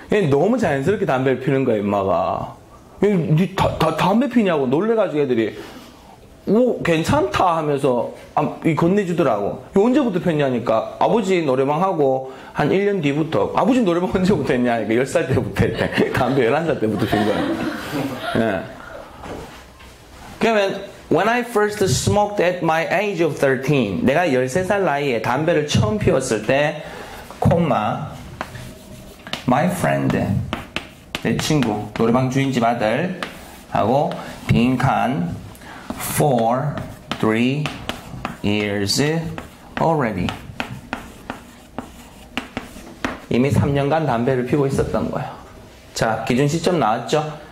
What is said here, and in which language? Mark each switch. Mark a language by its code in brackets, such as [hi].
[ko] 너무 자연스럽게 담배를 피는 거야, 임마가. 니 담배 피냐고 놀래가지고 애들이 오 괜찮다 하면서 건네주더라고. 언제부터 폈냐니까 아버지 노래방 하고 한 1년 뒤부터. 아버지 노래방 언제부터 했냐니까 10살 때부터 했대. 담배 11살 때부터 핀 거야. 예. 그러면 [en] When I first smoked at my age of 13, [ko] 내가 13살 나이에 담배를 처음 피웠을 때, 콤마, [en] my friend [ko] 내 친구, 노래방 주인집 아들 하고 빈칸 [en] for 3 years already. [ko] 이미 3년간 담배를 피우고 있었던 거예요. 자, 기준 시점 나왔죠?